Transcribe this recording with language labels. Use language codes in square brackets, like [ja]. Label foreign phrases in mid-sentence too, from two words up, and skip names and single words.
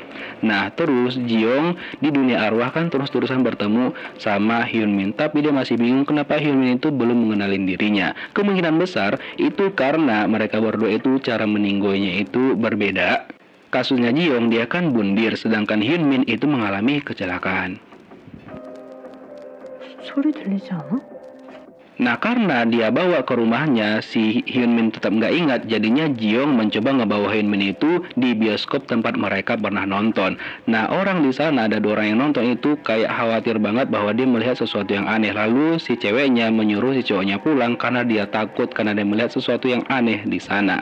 [id] Nah, terus Ji-young di dunia arwah kan terus-terusan bertemu sama Hyun Min, tapi dia masih bingung kenapa Hyun Min itu belum mengenalin dirinya. Kemungkinan besar itu karena mereka berdua itu cara meninggoinya itu berbeda. Kasusnya Ji-young dia kan bundir, sedangkan Hyun Min itu mengalami kecelakaan. [ko] 소리 들리지 않아? [id] Nah, karena dia bawa ke rumahnya, si Hyun Min tetap nggak ingat, jadinya Ji-young mencoba ngebawa Hyun Min itu di bioskop tempat mereka pernah nonton. Nah, orang di sana, ada 2 orang yang nonton itu kayak khawatir banget bahwa dia melihat sesuatu yang aneh. Lalu si ceweknya menyuruh si cowoknya pulang karena dia takut, karena dia melihat sesuatu yang aneh di sana.